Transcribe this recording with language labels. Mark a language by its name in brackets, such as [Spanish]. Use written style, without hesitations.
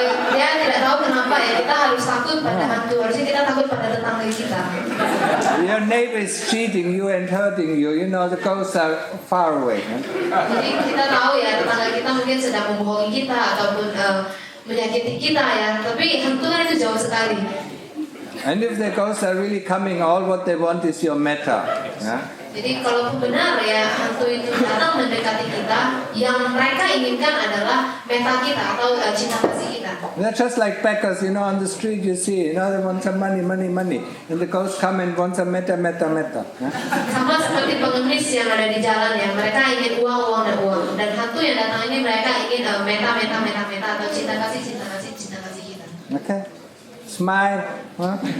[Indonesian] Dia tidak tahu kenapa ya kita harus takut pada hantu. Harusnya kita takut pada tetangga kita. [English] Your neighbor is cheating you and hurting you. You know, the ghosts are far away. Huh? [Indonesian] Jadi kita tahu ya tetangga kita mungkin sedang membohongi kita ataupun menyakiti kita ya. Tapi hantu kan itu jauh sekali. [English] And if the ghosts are really coming, all what they want is your metta. Yeah? [Indonesian] Jadi kalau benar ya hantu itu datang mendekati kita, yang mereka inginkan adalah meta kita atau cinta kasih kita. [English] They're just like beggars, you know, on the street you see, you know, they want some money. And the ghosts come and want some metta. Yeah? [Indonesian] Sama seperti pengemis yang ada di jalan ya, mereka ingin uang dan uang. Dan hantu yang datang ini mereka ingin meta atau cinta kasih kita. [English] Okay. Smile. Huh?